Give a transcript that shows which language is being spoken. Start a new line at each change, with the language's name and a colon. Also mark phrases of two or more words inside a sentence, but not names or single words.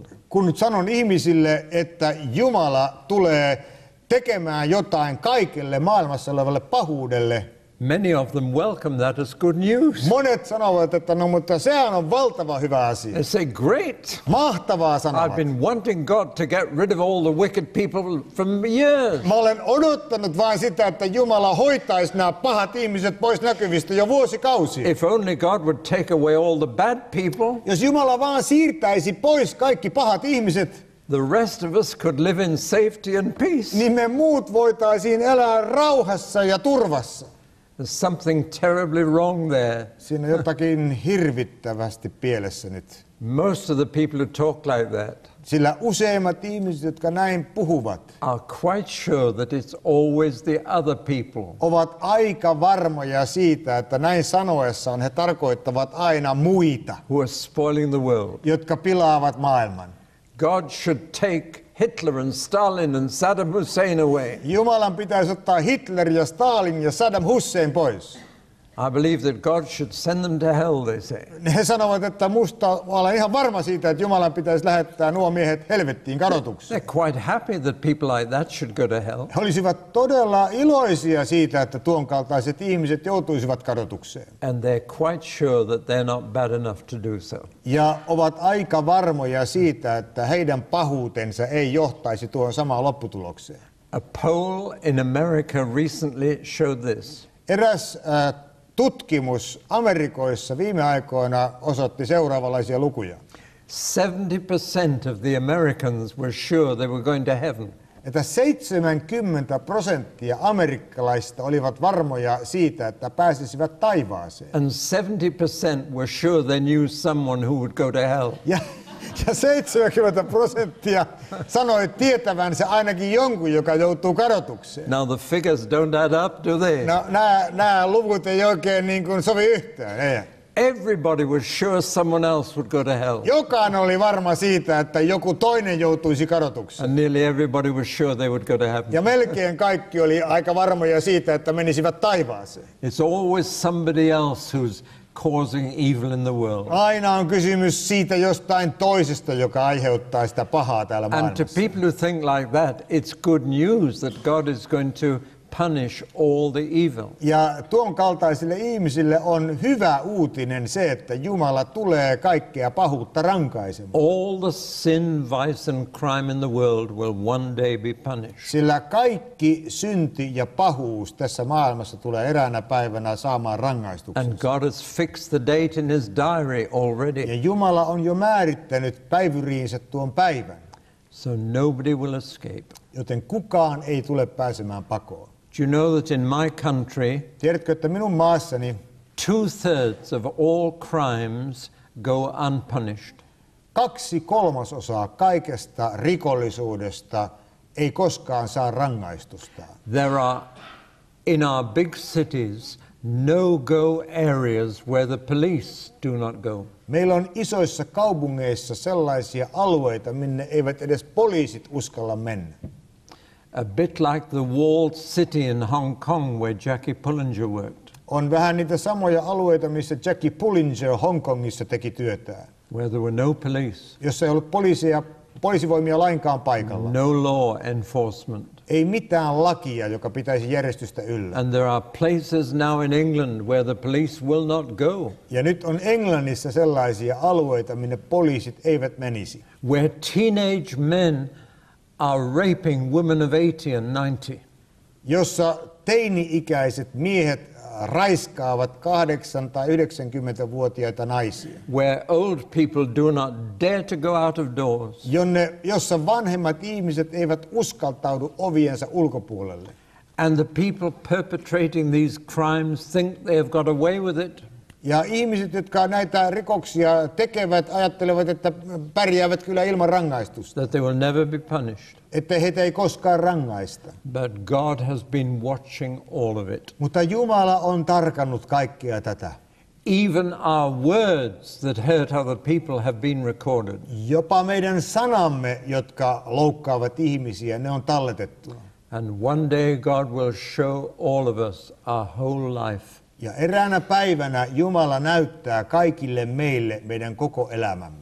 Finnish: Kun nyt sanon ihmisille, että Jumala tulee tekemään jotain kaikelle maailmassa olevalle pahuudelle,
English: many of them welcome that as good news.
Finnish: monet sanovat, että no mutta sehän on valtava hyvä asia.
English: They say, great.
Finnish: Mahtavaa
English: I've
Finnish: sanovat.
English: been wanting God to get rid of all the wicked people for years.
Finnish: Mä olen odottanut vain sitä, että Jumala hoitaisi nämä pahat ihmiset pois näkyvistä jo vuosikausia.
English: If only God would take away all the bad people,
Finnish: Jos Jumala vaan siirtäisi pois kaikki pahat ihmiset,
English: the rest of us could live in safety and peace.
Finnish: niin me muut voitaisiin elää rauhassa ja turvassa.
English: There's something terribly wrong there.
Finnish: Siinä on jotakin hirvittävästi pielessä nyt.
English: Most of the people who talk like that
Finnish: Sillä useimmat ihmiset, jotka näin puhuvat,
English: are quite sure that it's always the other people
Finnish: ovat aika varmoja siitä, että näin sanoessaan he tarkoittavat aina muita,
English: who are spoiling the world.
Finnish: jotka pilaavat maailman.
English: God should take Hitler and Stalin and Saddam Hussein away.
Finnish: Jumalan pitäisi ottaa Hitler ja Stalin ja Saddam Hussein pois.
English: I believe that God should send them to hell, they say.
Finnish: He sanovat, että olen ihan varma siitä, että Jumalan pitäisi lähettää nuo miehet helvettiin kadotukseen.
English: They're quite happy that people like that should go to hell.
Finnish: He olisivat todella iloisia siitä, että tuon kaltaiset ihmiset joutuisivat kadotukseen.
English: And they're quite sure that they're not bad enough to do so.
Finnish: Ja ovat aika varmoja siitä, että heidän pahuutensa ei johtaisi tuohon samaan lopputulokseen.
English: A poll in America recently showed this.
Finnish: Eräs tutkimus Amerikoissa viime aikoina osoitti seuraavanlaisia lukuja.
English: 70% of the Americans were sure they were going to heaven.
Finnish: Että 70% amerikkalaisista olivat varmoja siitä, että pääsisivät taivaaseen.
English: And 70% were sure they knew someone who would go to hell.
Finnish: Ja 70% sanoi tietävänsä ainakin jonkun, joka joutuu kadotukseen.
English: Now the figures don't add up, do they?
Finnish: No, nämä luvut ei oikein niin kuin sovi yhteen. Ei.
English: Everybody was sure someone else would go to hell.
Finnish: Jokainen oli varma siitä, että joku toinen joutuisi kadotukseen.
English: And nearly everybody was sure they would go to heaven.
Finnish: Ja melkein kaikki oli aika varmoja siitä, että menisivät taivaaseen.
English: It's always somebody else who's causing evil in the world.
Finnish: Aina on kysymys siitä jostain toisesta, joka aiheuttaa sitä pahaa täällä
English: And to
Finnish: maailmassa.
English: people who think like that, it's good news that God is going to punish all the evil.
Finnish: Ja tuon kaltaisille ihmisille on hyvä uutinen se, että Jumala tulee kaikkea pahuutta rankaisemaan.
English: All the sin, vice and crime in the world will one day be punished.
Finnish: Sillä kaikki synti ja pahuus tässä maailmassa tulee eräänä päivänä saamaan rangaistuksen.
English: And God has fixed the date in his diary already.
Finnish: Ja Jumala on jo määrittänyt päivyriinsä tuon päivän,
English: So nobody will escape.
Finnish: joten kukaan ei tule pääsemään pakoon.
English: Do you know that in my country,
Finnish: Tiedätkö, että minun maassani
English: 2/3 of all crimes go unpunished?
Finnish: 2/3 kaikesta rikollisuudesta ei koskaan saa rangaistusta.
English: There are, in our big cities, no-go areas where the police do not go.
Finnish: Meillä on isoissa kaupungeissa sellaisia alueita, minne eivät edes poliisit uskalla mennä.
English: A bit like the walled city in Hong Kong where Jackie Pullinger worked,
Finnish: On vähän niitä samoja alueita, missä Jackie Pullinger Hongkongissa teki työtään,
English: where there were no police,
Finnish: jossa ei ollut poliisivoimia lainkaan paikalla.
English: no law enforcement.
Finnish: Ei mitään lakia, joka pitäisi järjestystä yllä.
English: And there are places now in England where the police will not go,
Finnish: Ja nyt on Englannissa sellaisia alueita, minne poliisit eivät menisi,
English: where teenage men are raping women of 80 and 90.
Finnish: jossa teini-ikäiset miehet raiskaavat 8- tai 90-vuotiaita naisia,
English: Where old people do not dare to go out of doors.
Finnish: jossa vanhemmat ihmiset eivät uskaltaudu oviensa ulkopuolelle.
English: And the people perpetrating these crimes think they have got away with it.
Finnish: Ja ihmiset, jotka näitä rikoksia tekevät, ajattelevat, että pärjäävät kyllä ilman rangaistusta,
English: That they will never be punished.
Finnish: että heitä ei koskaan rangaista.
English: But God has been watching all of it.
Finnish: Mutta Jumala on tarkannut kaikkea tätä.
English: Even our words that hurt other people have been recorded.
Finnish: Jopa meidän sanamme, jotka loukkaavat ihmisiä, ne on talletettu.
English: And one day God will show all of us our whole life.
Finnish: Ja eräänä päivänä Jumala näyttää kaikille meille meidän koko elämämme.